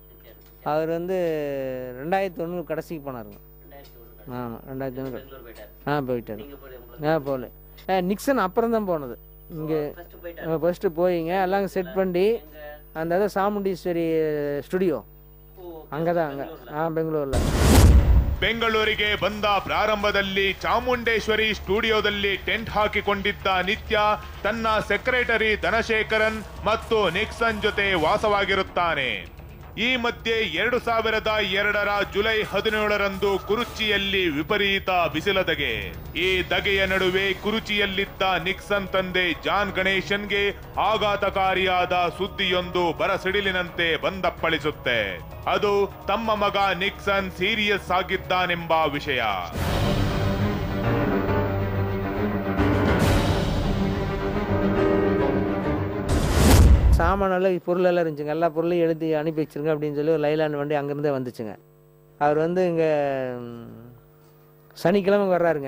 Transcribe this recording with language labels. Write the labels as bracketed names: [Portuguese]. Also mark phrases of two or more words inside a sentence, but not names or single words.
[Tamil] அவர் வந்து 2001 கடைசிக்கு போனாருங்க. ஆமாம் 2001 போயிட்டார். போகல. நிக்சன் அப்புறம் தான் போனது. இங்கே ஃபஸ்ட்டு போயிங்க எல்லாம் செட் பண்ணி அந்த சாமுண்டீஸ்வரி ஸ்டுடியோ அங்கே தான், [Kannada] ಬೆಂಗಳೂರಲ್ಲಿ. ಬೆಂಗಳೂರಿಗೆ ಬಂದ ಪ್ರಾರಂಭದಲ್ಲಿ ಚಾಮುಂಡೇಶ್ವರಿ ಸ್ಟುಡಿಯೋದಲ್ಲಿ ಟೆಂಟ್ ಹಾಕಿಕೊಂಡಿದ್ದ ನಿತ್ಯ ತನ್ನ ಸೆಕ್ರೆಟರಿ ಧನಶೇಖರನ್ ಮತ್ತು ನಿಕ್ಸನ್ ಜೊತೆ ವಾಸವಾಗಿರುತ್ತಾನೆ. ಈ ಮಧ್ಯೆ 2002 ಜುಲೈ 17ರಂದು ಕುರುಚಿಯಲ್ಲಿ ವಿಪರೀತ ಬಿಸಿಲದಗೆ. ಈ ದಗೆಯ ನಡುವೆ ಕುರುಚಿಯಲ್ಲಿದ್ದ ನಿಕ್ಸನ್ ತಂದೆ ಜಾನ್ ಗಣೇಶನ್ಗೆ ಆಘಾತಕಾರಿಯಾದ ಸುದ್ದಿಯೊಂದು ಬರಸಿಡಿಲಿನಂತೆ ಬಂದಪ್ಪಳಿಸುತ್ತೆ. ಅದು ತಮ್ಮ ಮಗ ನಿಕ್ಸನ್ ಸೀರಿಯಸ್ ಆಗಿದ್ದಾನೆಂಬ ವಿಷಯ. [Tamil] சாமானெல்லாம் பொருளெல்லாம் இருந்துச்சுங்க, எல்லா பொருளையும் எழுதி அனுப்பி வச்சுருங்க அப்படின்னு சொல்லி ஒரு லைலாண்ட் வண்டி அங்கேருந்தே வந்துச்சுங்க. அவர் வந்து இங்கே சனிக்கிழமை வர்றாருங்க.